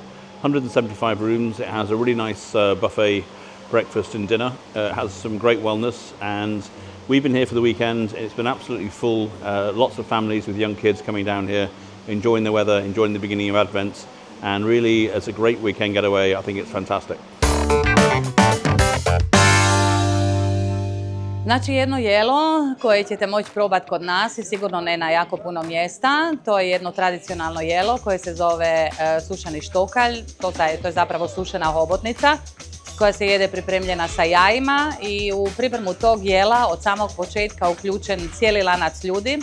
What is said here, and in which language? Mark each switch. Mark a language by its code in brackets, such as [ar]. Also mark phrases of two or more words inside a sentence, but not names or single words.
[en] 175 rooms, it has a really nice buffet breakfast and dinner, it has some great wellness, and we've been here for the weekend. It's been absolutely full, lots of families with young kids coming down here, enjoying the weather, enjoying the beginning of Advent, and really it's a great weekend getaway. I think it's fantastic. [hr] Znači jedno jelo koje ćete moći probati kod nas i sigurno ne na jako puno mjesta. To je jedno tradicionalno jelo koje se zove sušeni štokalj. To je zapravo sušena hobotnica koja se jede pripremljena sa jajima i u pripremu tog jela od samog početka uključen cijeli lanac ljudi.